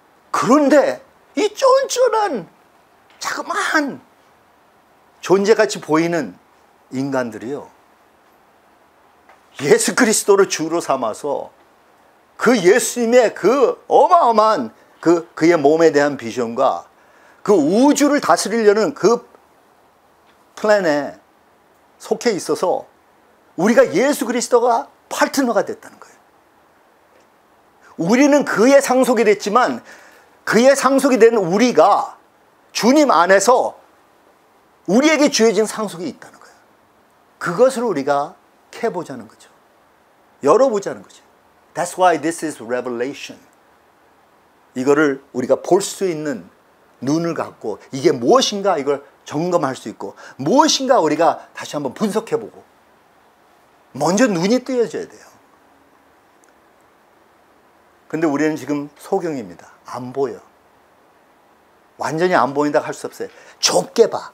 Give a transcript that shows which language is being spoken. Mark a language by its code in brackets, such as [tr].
[ko] 그런데 이 쫀쫀한 자그마한 존재같이 보이는 인간들이요, 예수 그리스도를 주로 삼아서 그 예수님의 그 어마어마한 그의 몸에 대한 비전과 그 우주를 다스리려는 그 플랜에 속해 있어서 우리가 예수 그리스도가 파트너가 됐다는 거예요. 우리는 그의 상속이 됐지만 그의 상속이 된 우리가 주님 안에서 우리에게 주어진 상속이 있다는 거예요. 그것을 우리가 캐보자는 거죠. 열어보자는 거죠. [en] That's why this is revelation. [ko] 이거를 우리가 볼 수 있는 눈을 갖고 이게 무엇인가 이걸 점검할 수 있고 무엇인가 우리가 다시 한번 분석해보고 먼저 눈이 뜨여져야 돼요. 근데 우리는 지금 소경입니다. 안 보여. 완전히 안 보인다고 할 수 없어요. 좁게 봐.